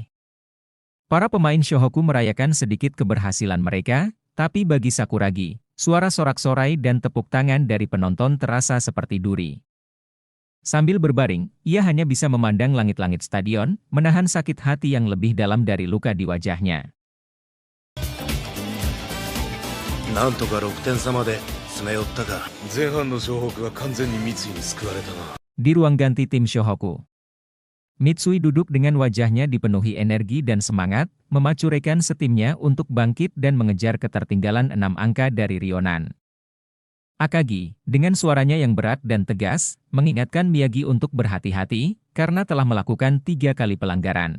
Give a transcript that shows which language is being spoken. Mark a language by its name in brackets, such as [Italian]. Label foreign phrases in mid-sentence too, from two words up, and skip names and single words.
[Indonesian] Para pemain Shohoku merayakan sedikit keberhasilan mereka, tapi bagi Sakuragi, suara sorak-sorai dan tepuk tangan dari penonton terasa seperti duri. Sambil berbaring, ia hanya bisa memandang langit-langit stadion, menahan sakit hati yang lebih dalam dari luka di wajahnya. [Japanese] なんとか6点差まで詰め寄ったが、前半の湘北は完全に三井に救われたな。 [Indonesian] Di ruang ganti tim Shohoku, Mitsui duduk dengan wajahnya dipenuhi energi dan semangat, memacu rekan setimnya untuk bangkit dan mengejar ketertinggalan 6 angka dari Ryonan. Akagi, dengan suaranya yang berat dan tegas, mengingatkan Miyagi untuk berhati-hati, karena telah melakukan 3 kali pelanggaran.